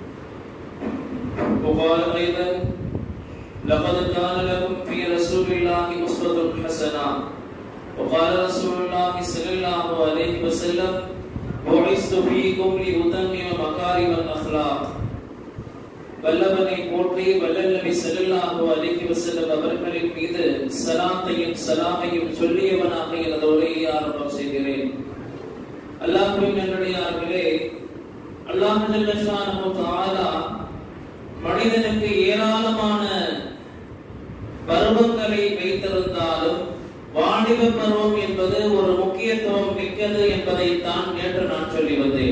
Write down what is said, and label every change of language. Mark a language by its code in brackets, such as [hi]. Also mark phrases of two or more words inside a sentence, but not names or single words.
[ar] وقال أيضا لقد كان لكم في رسول الله أسوة حسنة. وقال رسول الله صلى الله عليه وسلم بعثت فيكم لأتمم مكارم الأخلاق. [ta] வல்லவனை போற்றி வல்லல் நபி [ar] صلى الله عليه وسلم [ta] அவர்களின் மீது ஸலாத்தையும் ஸலாமையும் சொல்லியவனாக எனது உரையை ஆரம்பம் செய்கிறேன். அல்லாஹ்வின் நல்லடியார்களே, [ar] الله جل شأنه تعالى [ta] மனிதனுக்கு ஏராளமான பருவங்களை வைத்திருந்தாலும் வாலிப பருவம் என்பது ஒரு முக்கியத்துவம் மிக்கது என்பதைத்தான் நேற்று நான் சொல்லி வந்தேன்.